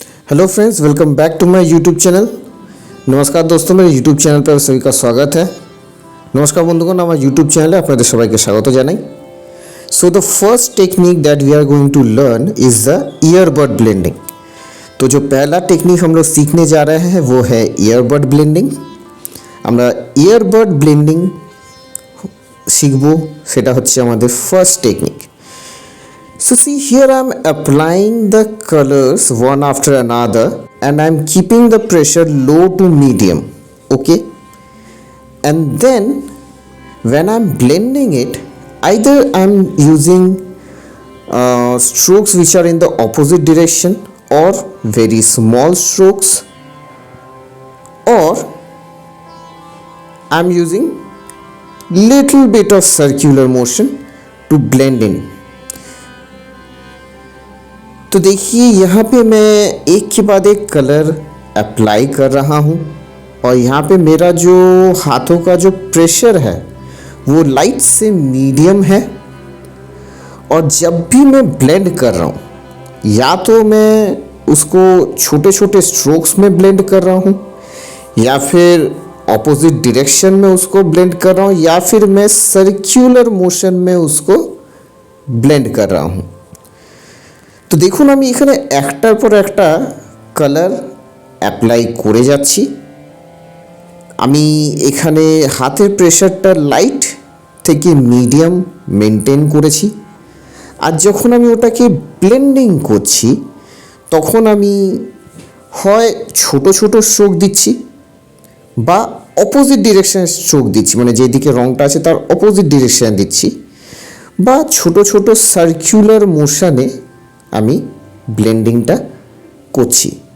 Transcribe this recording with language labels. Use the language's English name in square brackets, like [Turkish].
[English] Hello friends, welcome back to my YouTube channel. [Hindi] नमस्कार दोस्तों, मेरे यूट्यूब চ্যানেল पर सभी का स्वागत है। [Bangla] নমস্কার বন্ধুগণ, আমার ইউটিউব চ্যানেলে আপনাদের সবাইকে স্বাগত জানাই। [English] So the first technique that we are going to learn is the earbud blending. [Hindi] तो जो पहला टेक्निक हम लोग सीखने जा रहे हैं वो है ईयरबड ब्लेंडिंग। [Bangla] আমরা ईयरबड ब्लेंडिंग শিখব, সেটা হচ্ছে আমাদের first technique. [English] So see here I am applying the colors one after another and I am keeping the pressure low to medium, okay? And then when I am blending it, either I am using strokes which are in the opposite direction or very small strokes, or I am using little bit of circular motion to blend in। [Hindi] तो देखिए यहाँ पे मैं एक के बाद एक colour apply कर रहा हूँ और यहाँ पे मेरा जो हाथों का जो प्रेशर है वो लाइट से मीडियम है। और जब भी मैं ब्लेंड कर रहा हूँ, या तो मैं उसको छोटे छोटे स्ट्रोक्स में ब्लेंड कर रहा हूँ, या फिर ऑपोजिट डायरेक्शन में उसको ब्लेंड कर रहा हूँ, या फिर मैं सर्कुलर मोशन में उसको ब्लेंड कर रहा हूँ। [Bangla] তো দেখুন আমি এখানে একটার পর একটা কালার অ্যাপ্লাই করে যাচ্ছি। আমি এখানে হাতের প্রেশারটা লাইট থেকে মিডিয়াম মেনটেন করেছি। আর যখন আমি ওটাকে ব্লেন্ডিং করছি তখন আমি হয় ছোট ছোট স্ট্রোক দিচ্ছি বা অপোজিট ডিরেকশানে স্ট্রোক দিচ্ছি, মানে যেদিকে রঙটা আছে তার অপোজিট ডিরেকশানে দিচ্ছি, বা ছোট ছোট সার্কুলার মোশনে আমি ব্লেন্ডিংটা করছি।